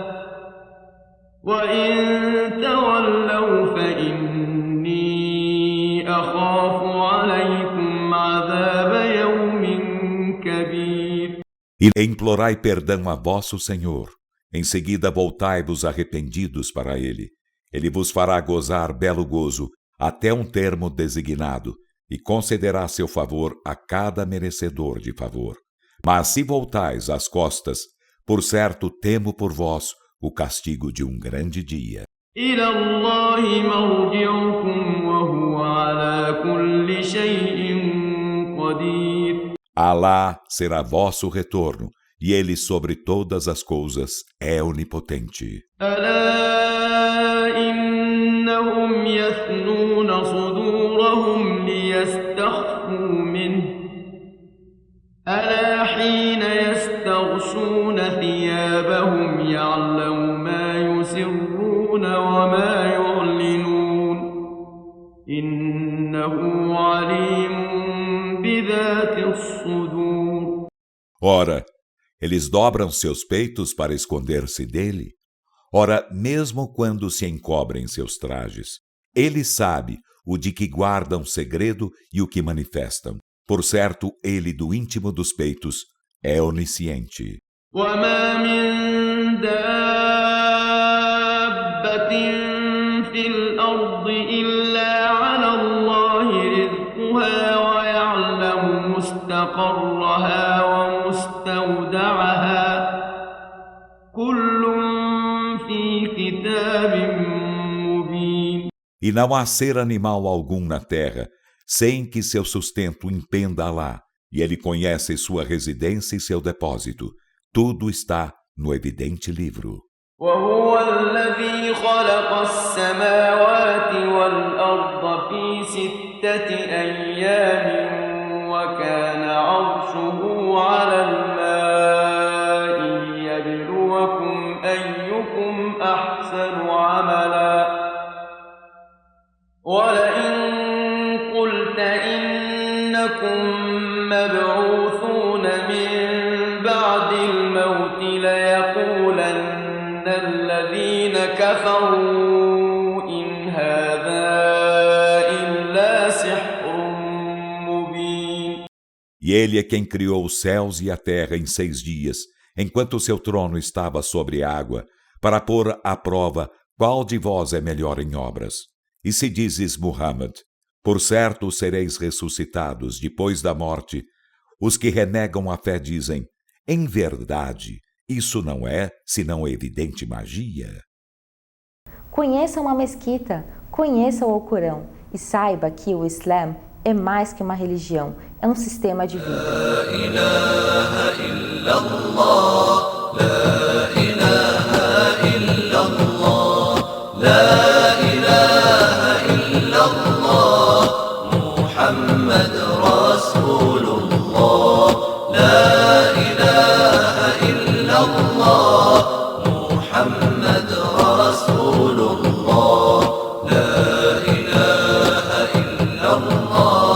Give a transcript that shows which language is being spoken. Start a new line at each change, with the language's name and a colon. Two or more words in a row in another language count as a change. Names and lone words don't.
Arabic: وإن تولوا فإني أخاف عليكم عذاب يوم كبير.
Portuguese: E implorai perdão a vosso Senhor. Em seguida voltai-vos arrependidos para Ele. Ele vos fará gozar belo gozo até um termo designado e concederá seu favor a cada merecedor de favor. Mas se voltais as costas, por certo temo por vós o castigo de um grande dia.
Arabic: إلى الله مرجعكم وهو على كل شيء قدير.
Portuguese: Alá será vosso retorno, e Ele sobre todas as coisas é onipotente.
Arabic: ألا إنهم يثنون صدورهم ليستخفوا منه ألا حين يستغشون ثيابهم يعلم ما يسرون وما يعلنون إنه عليم بذات الصدور.
Portuguese: Ora, eles dobram seus peitos para esconder-se dele. Ora, mesmo quando se encobrem seus trajes, ele sabe o de que guardam segredo e o que manifestam. Por certo, ele do íntimo dos peitos é onisciente.
Arabic: وما من دابة في الأرض إلا على الله رزقها ويعلم مستقرها ومستودعها كل في كتاب مبين.
Portuguese: E não há ser animal algum na terra, sem que seu sustento impenda Alá, e ele conhece sua residência e seu depósito. Tudo está no evidente livro.
Arabic: وهو الذي خلق السماوات والأرض في 6 أيام وكان عرشه على الماء ليبلوكم أيكم أحسن عملا ولئن قلت إنكم مبعوثون من بعد الموت ليقولن الذين كفروا إن هذا إلا سحر مبين.
Portuguese: E Ele é quem criou os céus e a terra em 6 dias, enquanto seu trono estava sobre a água, para pôr à prova qual de vós é melhor em obras. E se dizes, Muhammad, por certo sereis ressuscitados depois da morte, os que renegam a fé dizem, em verdade, isso não é senão evidente magia. Conheça uma mesquita, conheça o Alcorão e saiba que o Islã é mais que uma religião, é um sistema de vida.
Arabic: لا إله إلا الله، لا إله إلا الله، لا إله إلا الله، محمد رسول الله، لا إله إلا الله، محمد رسول الله، لا إله إلا الله.